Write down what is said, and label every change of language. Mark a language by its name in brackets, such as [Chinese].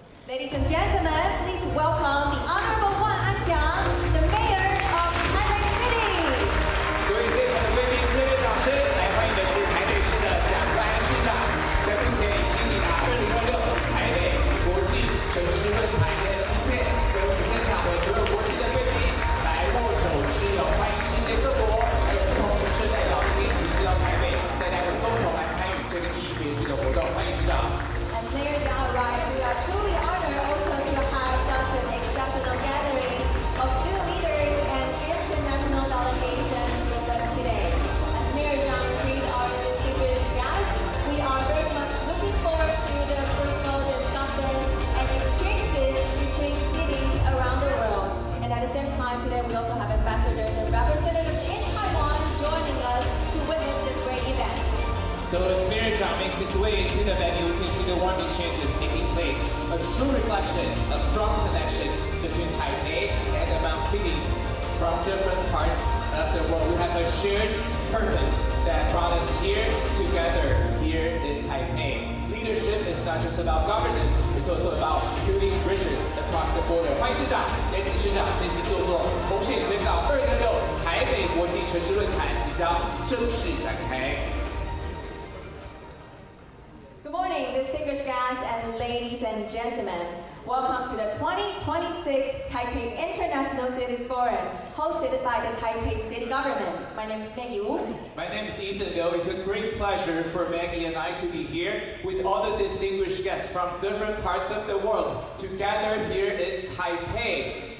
[English] Ladies and gentlemen, please welcome the Honorable Wan An, the Mayor of Taipei City. [Chinese] 各位现场的贵宾，热烈掌声来欢迎的是台北市的蔣万安市长，在目前已经抵达2026台北国际城市论坛的期间，为我们现场的所有国际的贵宾来握手之友，欢迎世界各国还有不同城市的代表今天齐聚到台北，在台北共同来参与这个意义别具的活动，欢迎市长。 [English] As Mayor Zhang arrived, we are truly honored also to have such an exceptional gathering of city leaders and international delegations with us today. As Mayor Zhang greeted our distinguished guests, we are very much looking forward to the fruitful discussions and exchanges between cities around the world. And at the same time, today we also have ambassadors and representatives in Taiwan joining us to witness this great event. So as Mayor Zhang makes his way into the venue, we can see the warm exchanges taking place, a true reflection of strong connections between Taipei and among cities from different parts of the world. We have a shared purpose that brought us here together here in Taipei. Leadership is not just about governance, it's also about building bridges across the border. [Chinese] 欢迎市长，也请市长先行就座。同时也宣告2026台北国际城市论坛即将正式展开。 [English] Good morning, distinguished guests and ladies and gentlemen. Welcome to the 2026 Taipei International Cities Forum, hosted by the Taipei City Government. My name is Maggie Wu. My name is Ethan Liu. It's a great pleasure for Maggie and I to be here with all the distinguished guests from different parts of the world to gather here in Taipei.